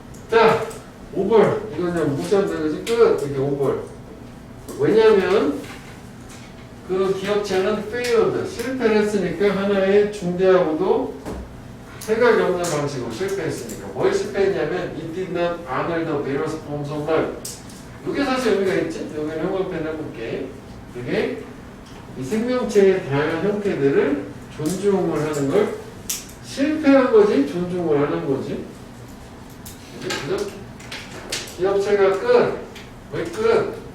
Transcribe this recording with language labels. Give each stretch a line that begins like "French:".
Korean: 자, 5벌. 이건 그냥 무시한다. 그지? 끝. 이게 5벌. 왜냐면, 그 기업체는 failed. 실패를 했으니까 하나의 중대하고도 생각이 없는 방식으로 실패했으니까. 뭘 실패했냐면,
English: it did not honor the various forms of life.
Korean: 이게 사실 의미가 있지? 여기는 형광펜 해볼게. 이게 이 생명체의 다양한 형태들을 존중을 하는 걸 실패한 거지, 존중을 하는 거지. 그죠? 기업체가 끝. 왜 끝?